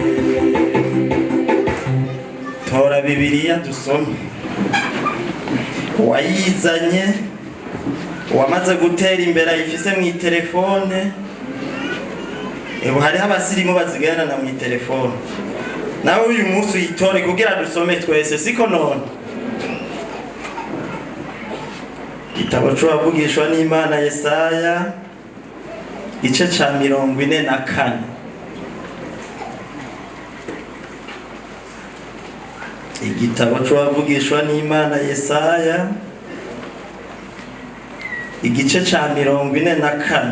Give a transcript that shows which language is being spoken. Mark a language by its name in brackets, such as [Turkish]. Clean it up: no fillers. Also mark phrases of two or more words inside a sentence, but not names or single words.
[Rundi] Tora Bibiliya dusome. Wayizanye wamaze gutera imbere ayifise mu telefone. Hariho abasirimu bazigana mu telefone. Nawe uyu munsi uyitore kugira dusome twese, siko none? Igitabo c'uwavugishwa n'Imana Yesaya igice ca 44. Igitabo c'uwavugishwa n'Imana Yesaya igice ca 44.